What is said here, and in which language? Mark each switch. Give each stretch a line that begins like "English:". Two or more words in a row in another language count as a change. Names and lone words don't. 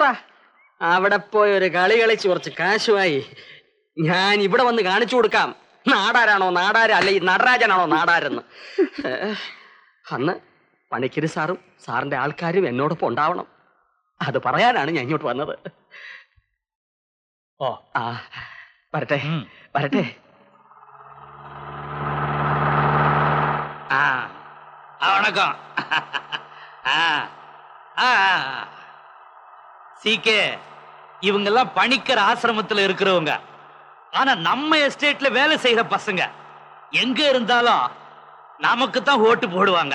Malayalam: അവിടെ പോയി ഒരു കളി കളിച്ച് കുറച്ച് കാശുമായി ഞാൻ ഇവിടെ വന്ന് കാണിച്ചു കൊടുക്കാം നാടാരാണോ നാടാര്, അല്ലെ ഈ നടരാജനാണോ നാടാരെന്ന്. അന്ന് പണിക്കര് സാറും സാറിന്റെ ആൾക്കാരും എന്നോടൊപ്പം ഉണ്ടാവണം. അത് പറയാനാണ് ഞാൻ ഇങ്ങോട്ട് വന്നത്. ഓ, ആ, വരട്ടെ വരട്ടെ.
Tamil: வணக்கம். சீக்கே இவங்க எல்லாம் பணிக்கர் ஆசிரமத்துல இருக்கிறவங்க. ஆனா நம்ம எஸ்டேட்ல வேலை செய்யற பசங்க எங்க இருந்தாலும் நமக்கு தான் ஓட்டு போடுவாங்க.